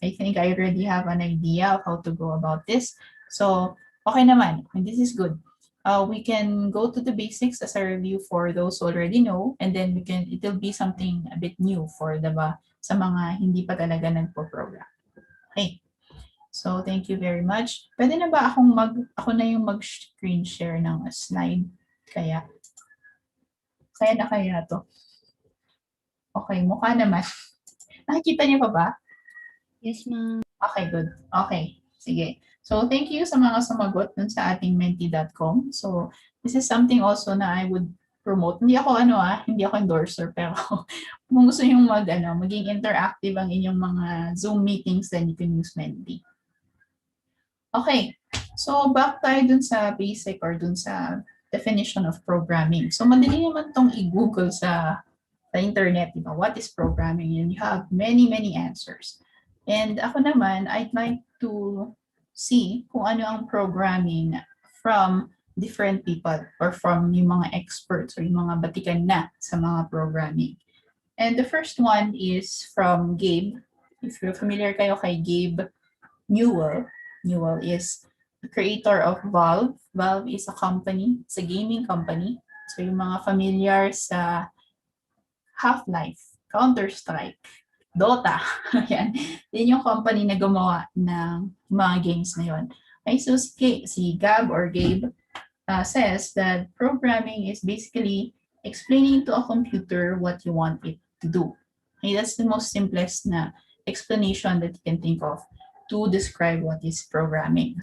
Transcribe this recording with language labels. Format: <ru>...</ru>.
<en>I think I already have an idea of how to go about this. So</en> <tl>okay naman,</tl> <en>and this is good. We can go to the basics as a review for those who already know, and then it'll be something a bit new for</en> <tl>sa mga hindi pa talaga nagpo-program.</tl> <en>Okay. So thank you very much.</en> <tl>Pwede na ba ako na yung mag-screen share ng slide? Kaya na kaya to? Okay, mukha naman. Nakikita niyo pa ba?</tl> <en>Yes, ma'am.</en> <tl>Okay, good. Okay, sige.</tl> <en>So thank you</en> <tl>sa mga sumagot dun sa ating menti.com. So this is something also na I would promote. Hindi ako hindi ako endorser, pero kung gusto yung maging interactive ang inyong mga Zoom meetings,</tl> <en>then you can use Menti.</en> <tl>Okay, so back tayo dun sa basic or dun sa</tl> <en>definition of programming.</en> <tl>So madali naman tong i-google sa internet,</tl> <en>what is programming? And you have many, many answers. And</en> <tl>ako naman,</tl> <en>I'd like to see</en> <tl>kung ano ang</tl> <en>programming from different people or from yung mga experts or</en> <tl>yung mga batikan na sa mga</tl> <en>programming. And the first one is from Gabe. If you're familiar kayo kay Gabe Newell, Newell is the creator of Valve. Valve is a company, it's a gaming company.</en> <tl>So yung mga familiar sa Half-Life, Counter-Strike, Dota, yan. Yan yung company na gumawa ng mga games na yun.</tl> <en>Okay,</en> <tl>so si Gab</tl> <en>or Gabe says that programming is basically explaining to a computer what you want it to do. Okay, that's the most simplest na explanation that you can think of to describe what is programming.</en>